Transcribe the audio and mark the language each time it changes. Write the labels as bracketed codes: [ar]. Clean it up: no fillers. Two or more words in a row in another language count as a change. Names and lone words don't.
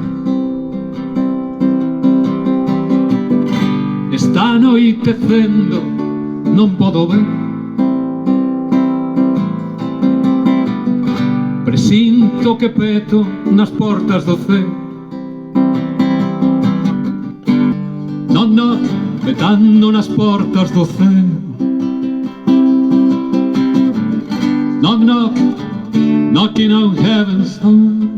[gl] Está anoitecendo, non podo ver, presinto que peto nas portas do ceo. [en] Knock, knock, [gl] petando nas portas do ceo. [en] Knock, knock, knocking on heaven's door.